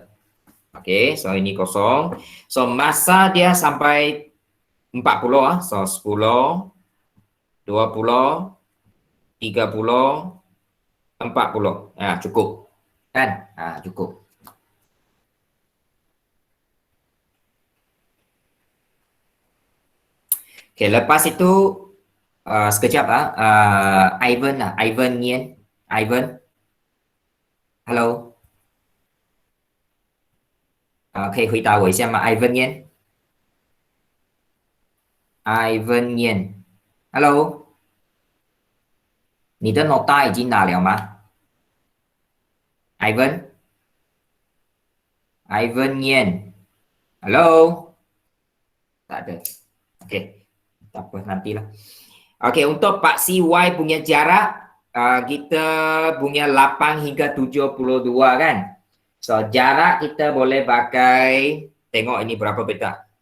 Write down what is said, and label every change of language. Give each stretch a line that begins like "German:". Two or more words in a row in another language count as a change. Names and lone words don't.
Malay: Okey, so ini kosong. So masa dia sampai 40 So 10, 20, 30, 40. Cukup. Kan? Cukup. Okey, lepas itu sekejap Ivan Yen. Ivan.
Chinese: Hello. 可以回答我一下吗？Ivan Yen。Ivan Yen。Hello。你的 nota 已经拿了吗？Ivan Yen。Hello。
Malay: Tak ada. Okey. Tak apa, nantilah. Okey, untuk paksi Y punya jarak, kita punya 8 hingga 72 kan? So, jarak kita boleh pakai, tengok ini berapa peta.